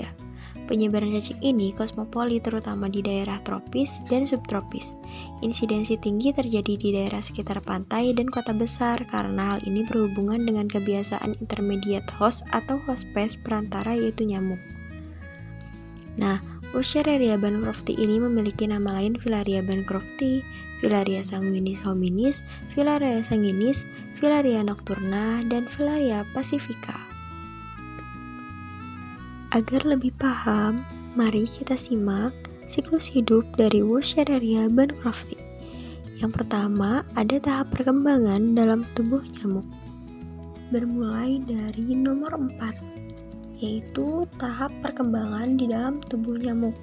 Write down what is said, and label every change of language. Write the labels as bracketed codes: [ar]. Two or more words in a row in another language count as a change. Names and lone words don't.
[id] Penyebaran cacing ini kosmopolit terutama di daerah tropis dan subtropis. Insidensi tinggi terjadi di daerah sekitar pantai dan kota besar karena hal ini berhubungan dengan kebiasaan [en] intermediate host [id] atau hospes perantara yaitu nyamuk. Nah, Wuchereria bancrofti ini memiliki nama lain Filaria bancrofti, Filaria sanguinis hominis, Filaria sanguinis, Filaria nocturna, dan Filaria pacifica. Agar lebih paham, mari kita simak siklus hidup dari Wuchereria bancrofti. Yang pertama, ada tahap perkembangan dalam tubuh nyamuk. Bermulai dari nomor 4, yaitu tahap perkembangan di dalam tubuh nyamuk.